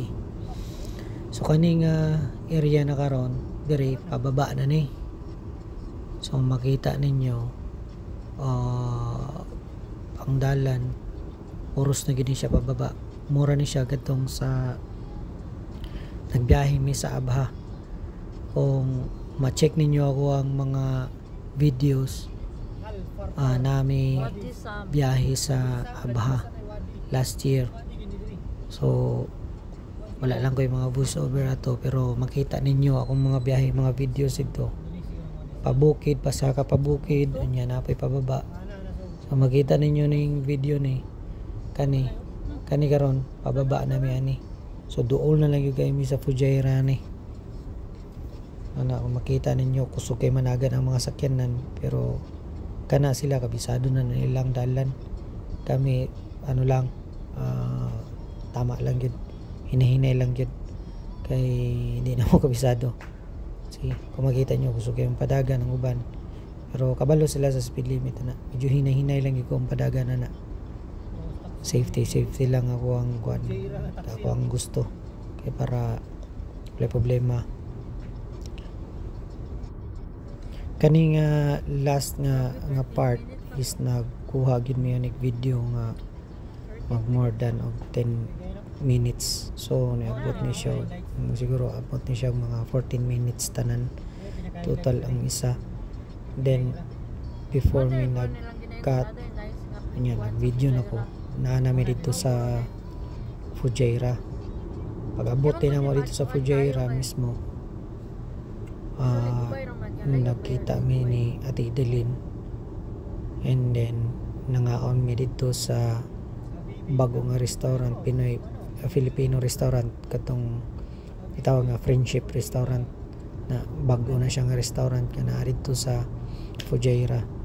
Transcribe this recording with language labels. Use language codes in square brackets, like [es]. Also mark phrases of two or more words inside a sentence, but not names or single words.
[ceb] So kaning area na karon dire pababa na ni, so makita ninyo ang dalan oros na gid siya pababa, mura ni siya gadtong sa nagbiyahe mi sa Abha. Kung ma-check ninyo ako ang mga videos nami biyahe sa Abha [en] last year, [ceb] so wala lang ko yung mga [en] voice over [ceb] ato, pero makita ninyo akong mga biyahe, mga videos ito pabukid, pasaka pabukid, anya na pa'y pababa. So makita ninyo ning video ni kani karon pababa na mi ani. So duol na lang yung mi sa Fujairah ni. Kung makita ninyo kusog kay managan ang mga sakyanan, pero kana sila kabisado na nilang dalan. Kami ano lang tama lang yun, hinahinay lang yun kay hindi na mo kabisado. Sige, kung makita nyo kusog kay ang padagan ng uban, pero kabalo sila sa [en] speed limit [ceb] na medyo hinay-hinay lang yung ang padagan na safety lang ako ang gusto kay para wala problema. Kani nga last nga part is nagkuha gid mi ning video nga mag [en] more than [ceb] of 10 minutes. So niabot ni siya siguro abot ni siya mga 14 minutes tanan total ang isa. Then before mi nag-cut nag video na ko na mi dito sa Fujairah. Pag abot din mo dito sa Fujairah mismo, nagkita mi ni Ate Idelin, and then nangaon mi dito sa bago nga restaurant, [en] Filipino restaurant, [ceb] katong itawag nga Friendship Restaurant, na bago na siya nga restaurant kana dito sa Fujairah.